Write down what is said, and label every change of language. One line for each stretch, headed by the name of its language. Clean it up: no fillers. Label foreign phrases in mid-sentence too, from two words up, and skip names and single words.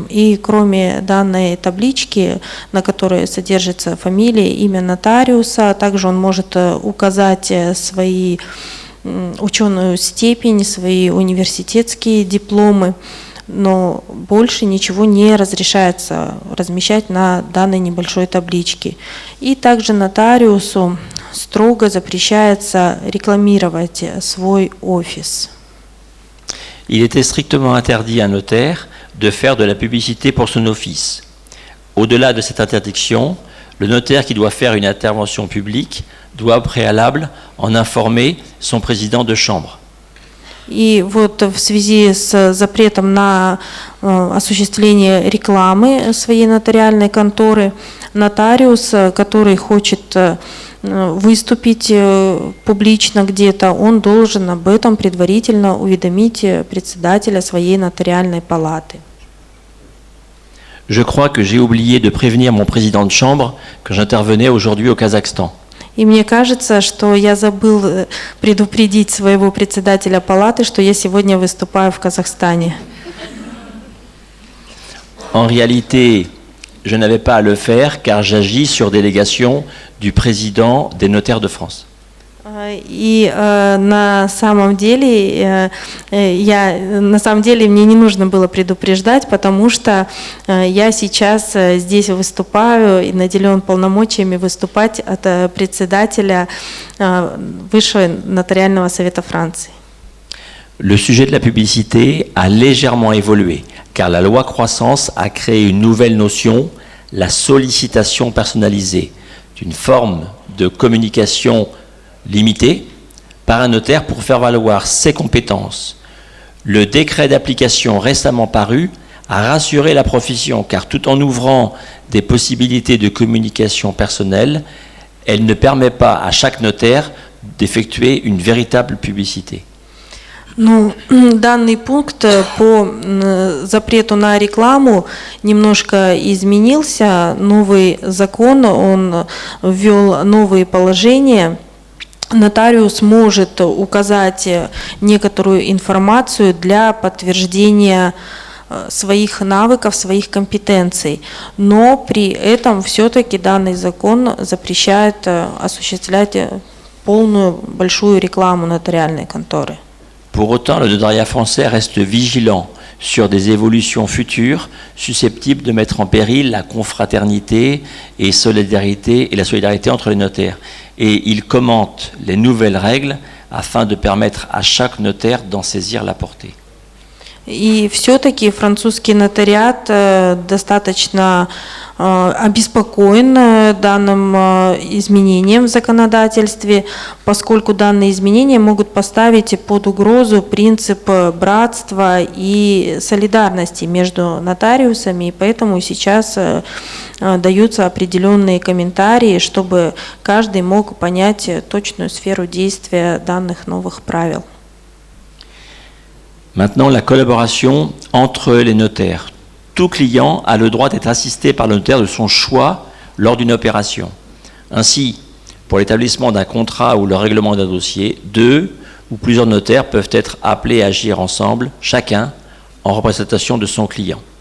Russian: И кроме данной таблички, на которой содержится фамилия, имя нотариуса, также он может указать свои ученую степень, свои университетские дипломы, но больше ничего не разрешается размещать на данной небольшой табличке. И также нотариусу строго запрещается рекламировать свой офис.
French: Il était strictement interdit à un notaire de faire de la publicité pour son office. Au-delà de cette interdiction, le notaire qui doit faire une intervention publique doit au préalable en informer son président de chambre.
Russian: И вот в связи с запретом на осуществление рекламы своей нотариальной конторы, нотариус, который хочет выступить публично где-то, он должен об этом предварительно уведомить председателя своей нотариальной палаты.
French: Je crois que j'ai oublié de prévenir mon président de chambre que j'intervenais aujourd'hui au Kazakhstan.
Russian: И мне кажется, что я забыл предупредить своего председателя палаты, что я сегодня выступаю в Казахстане.
French: En réalité, je n'avais pas à le faire car j'agis sur délégation du président des notaires de France.
Russian: И на самом деле мне не нужно было предупреждать, потому что я сейчас здесь выступаю и наделен полномочиями выступать от председателя Высшего нотариального совета Франции.
French: Le sujet de la publicité a légèrement évolué car la loi croissance a créé une nouvelle notion, la sollicitation personnalisée, une forme de communication limitée par un notaire pour faire valoir ses compétences. Le décret d'application récemment paru a rassuré la profession car tout en ouvrant des possibilités de communication personnelle, elle ne permet pas à chaque notaire d'effectuer une véritable publicité.
Russian: Ну, данный пункт по запрету на рекламу немножко изменился. Новый закон, он ввел новые положения. Нотариус может указать некоторую информацию для подтверждения своих навыков, своих компетенций, но при этом все-таки данный закон запрещает осуществлять полную большую рекламу нотариальной конторы.
French: Pour autant, le notariat français reste vigilant sur des évolutions futures susceptibles de mettre en péril la confraternité et la solidarité entre les notaires. Et il commente les nouvelles règles afin de permettre à chaque notaire d'en saisir la portée.
Russian: И все-таки французский нотариат достаточно обеспокоен данным изменением в законодательстве, поскольку данные изменения могут поставить под угрозу принцип братства и солидарности между нотариусами, и поэтому сейчас даются определенные комментарии, чтобы каждый мог понять точную сферу действия данных новых правил.
French: Maintenant, la collaboration entre les notaires. Tout client a le droit d'être assisté par le notaire de son choix lors d'une opération. Ainsi, pour l'établissement d'un contrat ou le règlement d'un dossier, 2 ou plusieurs notaires peuvent être appelés à agir ensemble, chacun en représentation de son client.